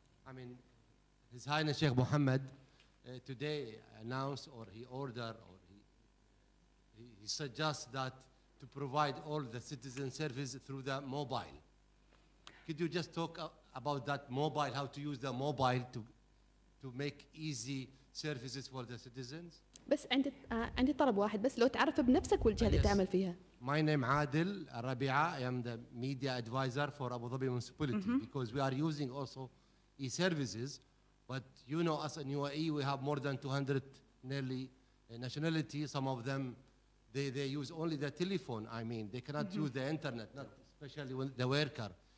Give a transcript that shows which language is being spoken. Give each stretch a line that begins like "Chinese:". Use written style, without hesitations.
English: I mean, His Highness Sheikh Mohammed today announced, or he ordered, or he suggests that to provide all the citizen service through the mobile. Could you just talk about that mobile, how to use the mobile to make easy services for the citizens?
Arabic: بس عندي طلب واحد بس، لو تعرف بنفسك والجهة اللي تعمل فيها.
English: My name Adil Rabi'a. I am the media advisor for Abu Dhabi Municipality because we are using also e-services, but you know us in UAE we have more than 200 nearly nationalities. Some of them they use only the telephone. I mean, they cannot use the internet, not especially when the worker.